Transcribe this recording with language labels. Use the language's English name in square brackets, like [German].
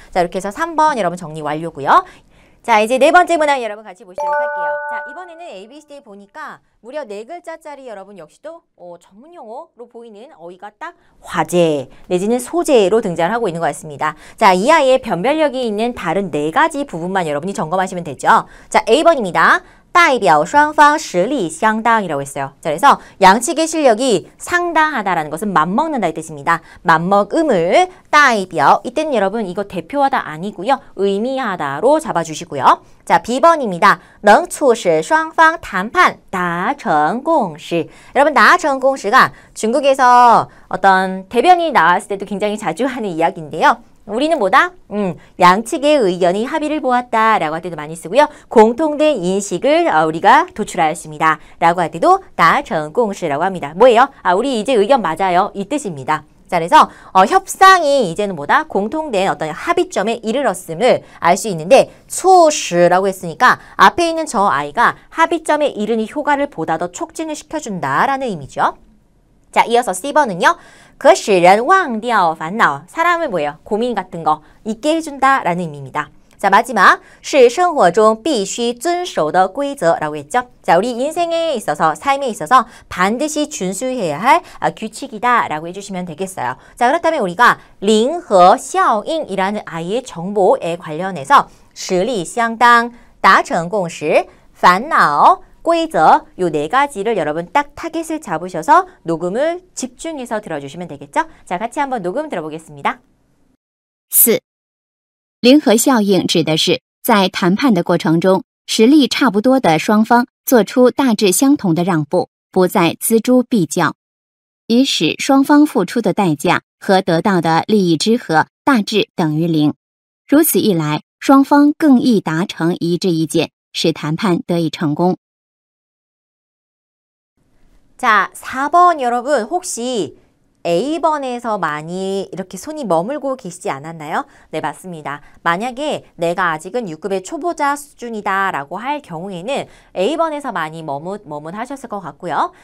[Korean] 자, 이렇게 해서 3번 여러분 정리 완료고요. 자, 이제 네 번째 문항 여러분 같이 보시도록 할게요. 자, 이번에는 ABCD 보니까 무려 4글자짜리 여러분 역시도 전문 용어로 보이는 어휘가 딱 화제 내지는 소재로 등장하고 있는 것 같습니다. 자, 이 아이의 변별력이 있는 다른 4가지 부분만 여러분이 점검하시면 되죠. 자, A번입니다. [Chinese] 代表双方实力相当 [Korean] 이라고 했어요. 자, 그래서 양측의 실력이 상당하다라는 것은 맞먹는다 이 뜻입니다. 맞먹음을 代表 이때는 여러분 이거 대표하다 아니고요. 의미하다로 잡아주시고요. 자, B번입니다. [Chinese] 能促使双方谈判达成共识. [Korean] 여러분 达成共识가 중국에서 어떤 대변이 나왔을 때도 굉장히 자주 하는 이야기인데요. 우리는 뭐다? 양측의 의견이 합의를 보았다라고 할 때도 많이 쓰고요. 공통된 인식을 우리가 도출하였습니다. 라고 할 때도 达成共识라고 합니다. 뭐예요? 우리 이제 의견 맞아요. 이 뜻입니다. 자, 그래서 협상이 이제는 뭐다? 공통된 어떤 합의점에 이르렀음을 알 수 있는데 促使라고 했으니까 앞에 있는 저 아이가 합의점에 이르는 효과를 보다 더 촉진을 시켜준다라는 의미죠. 자, 이어서 C번은요. [Chinese] 可使人忘掉烦恼. [Korean] 사람을 뭐예요? 고민 같은 거 잊게 해준다라는 의미입니다. 자, 마지막 [Chinese] 是生活中必须遵守的规则 [Korean] 라고 했죠. 자, 우리 인생에 있어서 삶에 있어서 반드시 준수해야 할 규칙이다 라고 해주시면 되겠어요. 자, 그렇다면 우리가 零和效应이라는 아이의 정보에 관련해서 实力相当, 达成共识, 烦恼, 规则요 4가지를 여러분 딱 타겟을 잡으셔서 녹음을 집중해서 들어주시면 되겠죠? 자, 같이 한번 녹음 들어보겠습니다. 4. [Chinese] 零和效应指的是在谈判的过程中，实力差不多的双方做出大致相同的让步，不再锱铢必较，以使双方付出的代价和得到的利益之和大致等于0。如此一来，双方更易达成一致意见，使谈判得以成功。 [Korean] 자, 4번 여러분 혹시 A번에서 많이 이렇게 손이 머물고 계시지 않았나요? 네, 맞습니다. 만약에 내가 아직은 6급의 초보자 수준이다 라고 할 경우에는 A번에서 많이 머문하셨을 것 같고요.